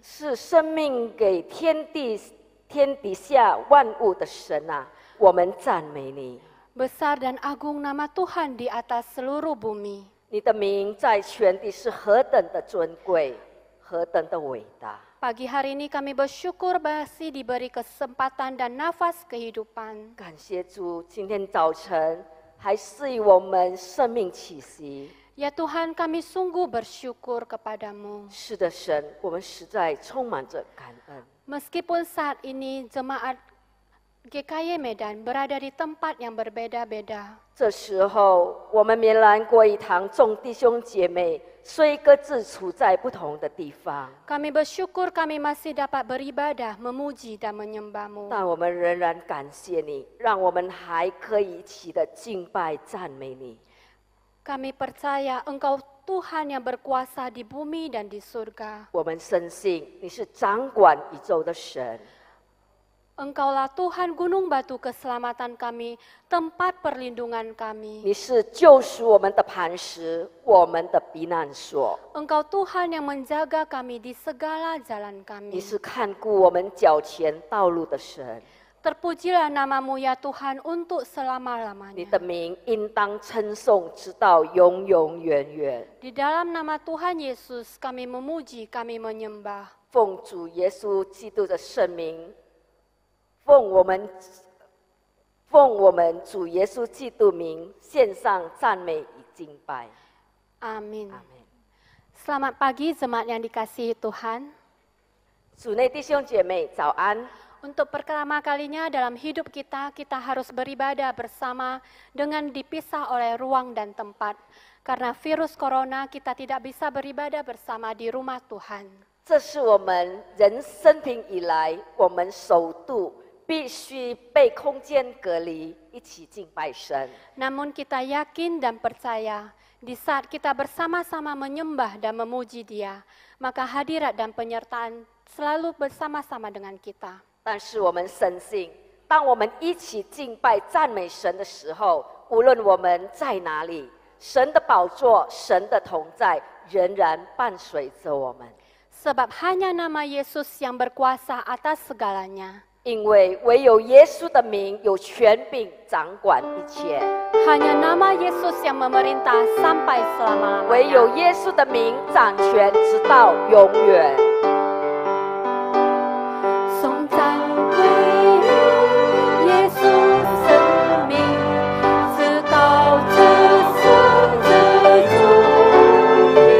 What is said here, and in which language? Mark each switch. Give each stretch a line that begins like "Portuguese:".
Chinese: 是生命给天底下万物的神啊，我们赞美你。
Indonesian: Besar dan agung nama Tuhan di atas seluruh bumi.
Chinese: 你的名在全地是何等的尊贵，何等的伟大。
Indonesian: Pagi hari ini kami bersyukur masih diberi kesempatan dan nafas kehidupan.
Chinese: 感谢主，今天早晨还赐予我们生命气息。
Indonesian: Ya Tuhan, kami sungguh bersyukur kepadamu.
Chinese: 是的，神，我们实在充满着感恩。
Indonesian: Meskipun saat ini jemaat GKY Medan berada di tempat yang berbeda-beda.
Chinese: 这时候，我们棉兰国一堂众弟兄姐妹虽各自处在不同的地方，
Indonesian: Kami bersyukur kami masih dapat beribadah, memuji dan menyembah-Mu.
Chinese: 但我们仍然感谢你，让我们还可以一起的敬拜赞美你。
Indonesian: Kami percaya Engkau Tuhan yang berkuasa di bumi dan di surga.
Chinese: 我们深信你是掌管宇宙的神。
Indonesian: Engkaulah Tuhan gunung batu keselamatan kami, tempat perlindungan kami.
Chinese: 你是救赎我们的磐石，我们的避难所。
Indonesian: Engkau Tuhan yang menjaga kami di segala jalan
Chinese: 你是看顾我们脚前道路的神。
Indonesian: Terpujilah namamu ya Tuhan untuk
Chinese: 你
Indonesian: selama-lamanya.
Chinese: 的名应当称颂，直到永永远远。
Indonesian: Di dalam nama Tuhan Yesus kami memuji, kami menyembah.
Chinese: 奉主耶稣基督的圣名，奉我们主耶稣基督名，献上赞美与敬拜。
Indonesian: Amin.
Chinese: 阿门。
Indonesian: Selamat pagi jemaat yang dikasihi Tuhan.
Chinese: 主内弟兄姐妹早安。
Indonesian: Untuk pertama kalinya dalam hidup kita, kita harus beribadah bersama dengan dipisah oleh ruang dan tempat. Karena virus corona, kita tidak bisa beribadah bersama di rumah Tuhan.
Chinese: 这是我们人生平以来，我们首度必须被空间隔离，一起敬拜神。
Indonesian: Namun kita yakin dan percaya, di saat kita bersama-sama menyembah dan memuji Dia, maka hadirat dan penyertaan selalu bersama-sama dengan kita.
Chinese: 但是我们深信，当我们一起敬拜赞美神的时候，无论我们在哪里，神的宝座、神的同在仍然伴随着我们。
Indonesian: Sebab hanya nama Yesus yang berkuasa atas segalanya.
Chinese: 因为唯有耶稣的名有权柄掌管一切，
Indonesian: Hanya nama Yesus yang memerintah sampai
Chinese: 唯有
Indonesian: selama-lamanya.
Chinese: 耶稣的名掌权直到永远。颂赞归于耶稣生命，直到至死之主。